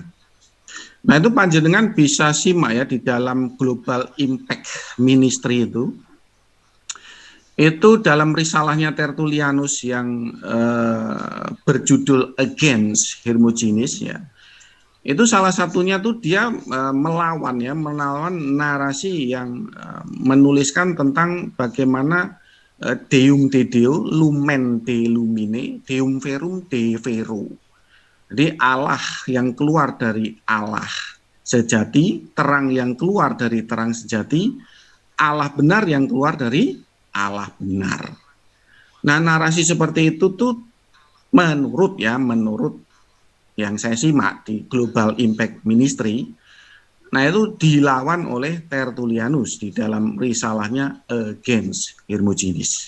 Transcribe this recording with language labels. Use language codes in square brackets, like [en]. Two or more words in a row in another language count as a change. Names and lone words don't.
[id] Nah, itu panjenengan bisa simak ya di dalam Global Impact Ministry itu dalam risalahnya Tertullianus yang berjudul Against Hermogenes ya. Itu salah satunya tuh dia melawan narasi yang menuliskan tentang bagaimana [la] Deum de Deo, Lumen de Lumine, Deum Verum de Vero. [id] Jadi Allah yang keluar dari Allah sejati, terang yang keluar dari terang sejati, Allah benar yang keluar dari Allah benar. Nah, narasi seperti itu tuh menurut yang saya simak di Global Impact Ministry, nah itu dilawan oleh Tertullianus di dalam risalahnya Against Hermogenes.